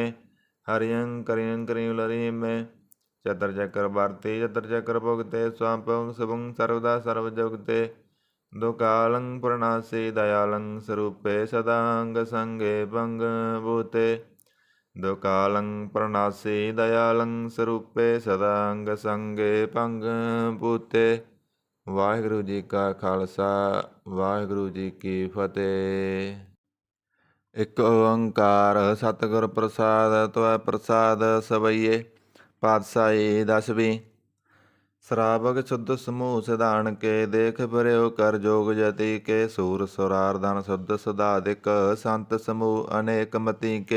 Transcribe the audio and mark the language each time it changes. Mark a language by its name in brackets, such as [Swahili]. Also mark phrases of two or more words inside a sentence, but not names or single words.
[Braj] हरियं करियं करीम लरी में। चतर चक्र भारती, चतर चक्र भुगते, स्वापं शुभं सर्वदा सर्वजुगते। दुकालं प्रणासी, दयालं स्वरूपे, सदांग संगे भंग भूते। दुकालं प्रणासी, दयालं स्वरूपे, सदांग संगे भंग भूते। [Punjabi] ਵਾਹਿਗੁਰੂ ਜੀ ਕਾ ਖ਼ਾਲਸਾ, ਵਾਹਿਗੁਰੂ ਜੀ ਕੀ ਫ਼ਤਿਹ। ਇੱਕ ਓਅੰਕਾਰ ਸਤਿਗੁਰ ਪ੍ਰਸਾਦਿ, ਤ੍ਵ ਪ੍ਰਸਾਦਿ ਸਵੱਯੇ। ਪਾਤਿਸ਼ਾਹੀ ਦਸਵੀਂ। [Braj] श्रावक शुद्ध समूह सिधान के, देख बर्यो कर जोग जति के। सूर सुरारधन शुद्ध सुधाधिक, संत समूह अनेक मति के।